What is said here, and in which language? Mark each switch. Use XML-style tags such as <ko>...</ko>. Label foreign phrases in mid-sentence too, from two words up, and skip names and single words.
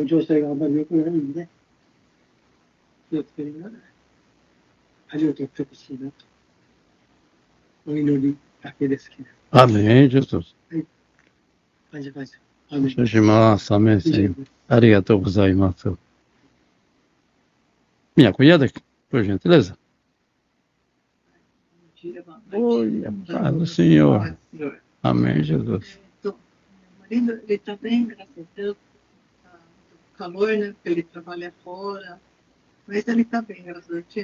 <ja>情勢があまり良くないんで、気をつけながら恥を取ってほしいなと、お祈りだけですけど。</ja> <pt>Amém, Jesus.</pt> <ja>感謝。失礼します。</ja> <pt>Amém, Senhor.</pt> <ja>ありがとうございます。</ja> <pt>Minha cunhada, por gentileza. Oi, paz do Senhor. Amém, Jesus. Meu marido, ele está bem, graças a Deus. Tá muito calor, né? Porque ele trabalha fora. Mas ele está bem, graças a Deus.</pt>